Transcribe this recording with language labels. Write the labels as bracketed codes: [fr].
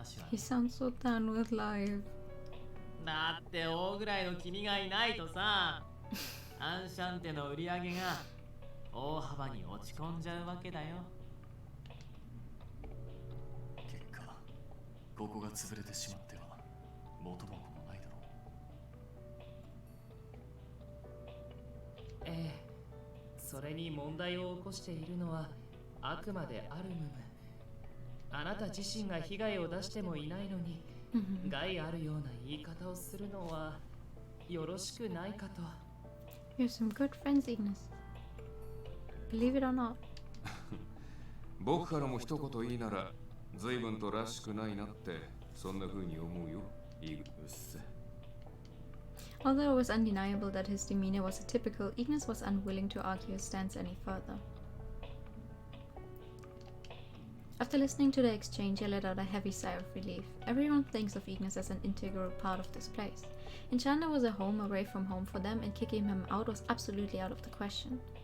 [en] He sounds so done with life. [ja] だって大ぐらいの君がいないとさ、アンシャンテの売り上げが大幅に落ち込んじゃうわけだよ。結果、ここが潰れてしまっては元も子もないだろう。ええ、それに問題を起こしているのはあくまでアルムム。あなた自身が被害を出してもいないのに。害あるような言い方をするのはよろしくないかと。 [en] You're some good friends, Ignis. Believe it or not. [ja] 僕からも一言いいなら、随分とらしくないなってそんな風に思うよ、イグス。 [en] Although it was undeniable that his demeanor was atypical, Ignis was unwilling to argue his stance any further. After listening to the exchange, I let out a heavy sigh of relief. Everyone thinks of Ignis as an integral part of this place. Enchanté was a home away from home for them, and kicking him out was absolutely out of the question.